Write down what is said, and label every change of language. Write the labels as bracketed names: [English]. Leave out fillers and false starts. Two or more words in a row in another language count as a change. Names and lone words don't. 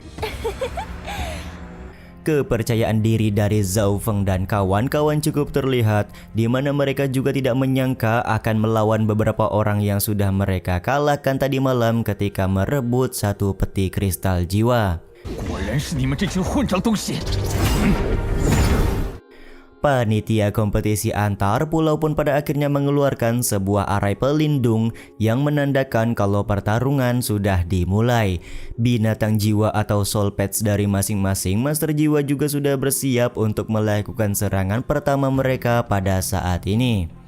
[Indonesian] Kepercayaan diri dari Zhao Feng dan kawan-kawan cukup terlihat, di mana mereka juga tidak menyangka akan melawan beberapa orang yang sudah mereka kalahkan tadi malam ketika merebut satu peti kristal jiwa. [Chinese] 果然是你们这群混账东西！ [Indonesian] Panitia kompetisi antar pulau pun pada akhirnya mengeluarkan sebuah arai pelindung yang menandakan kalau pertarungan sudah dimulai. Binatang jiwa atau [English] soul pets [Indonesian] dari masing-masing master jiwa juga sudah bersiap untuk melakukan serangan pertama mereka pada saat ini.